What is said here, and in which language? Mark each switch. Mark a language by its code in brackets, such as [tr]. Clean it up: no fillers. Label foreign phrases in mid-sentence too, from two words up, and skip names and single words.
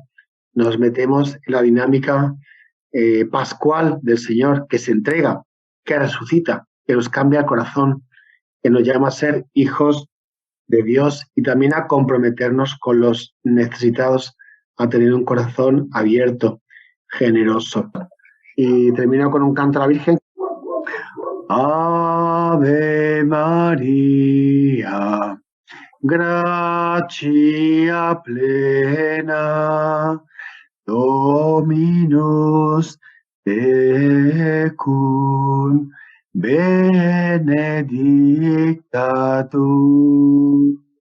[es] Nos metemos en la dinámica pascual del Señor, que se entrega, que resucita, que nos cambia el corazón, que nos llama a ser hijos de Dios y también a comprometernos con los necesitados, a tener un corazón abierto, generoso. Y termino con un canto a la Virgen. [la] Ave María, gratia plena, Dominus tecum, benedicta tu